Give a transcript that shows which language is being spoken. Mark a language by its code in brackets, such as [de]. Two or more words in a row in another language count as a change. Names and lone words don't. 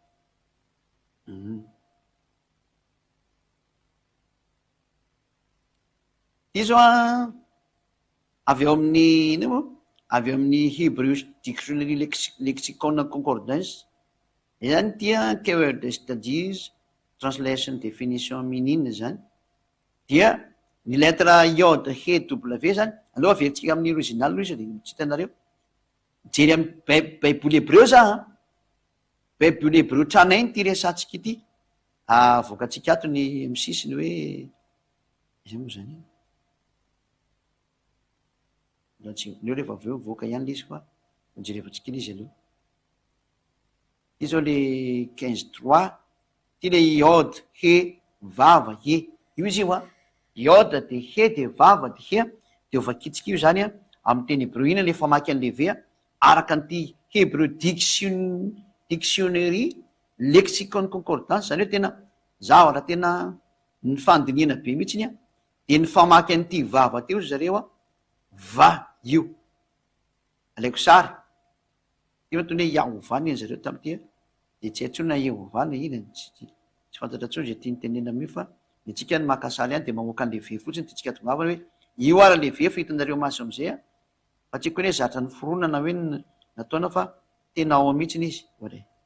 [mg] Ty zao a avy eo amin'ny ino moa avy eo amin'ny Hebrew Dictionary Lexicon Concordance zany tia [en] keyword studies translation definition [mg] minine zany dia ny lettre iode he w zany aloha averintsika amin'ny original aloha izy de tsy hitanareo jery amin'ny baiboly hebreo za baiboly hebreo tranainy ty resatsika ity voakatsika ato ny misisiny hoe iza moa zany neo rehefa avy eo voaka ihany le izy fa jerevantsika iny izy aloha. Ty zao le 15-3 ty le iode he vava he io izy io a iode de he de vava de he de ovakitsika io zany a amin'ny teny hebreo ina le famaky an'le ve a araka an'ity Hebrew dictionary lexicon concordance zany hoe tena zavatra tena ny fandinina be mihitsy iny a de ny famaky an'ity vava teo zareo a va io alaiko sary ty matony hoe Yahovany eny zareo tam'ty de tsy haintsona Yehovany iny tsy fantatra tsony zay tia nytenena amin'io fa ny tsika ny makasary ihany de mamoaka an'le ve fotsiny ty tsika tongavana hoe io ara le ve fa hitanareo maso am'izay a fa tsiko hoe zatra ny foronana hoe nataona fa tena ao mihitsiny izy oare